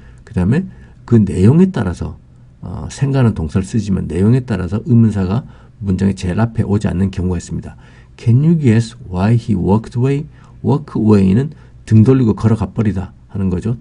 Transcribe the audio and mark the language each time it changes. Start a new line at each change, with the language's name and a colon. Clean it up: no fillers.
Korean: 그 다음에 그 내용에 따라서 생각하는 동사를 쓰지만 내용에 따라서 의문사가 문장의 제일 앞에 오지 않는 경우가 있습니다.
English: Can you guess why he walked away?
Korean: walk away는 등 돌리고 걸어가 버리다 하는 거죠.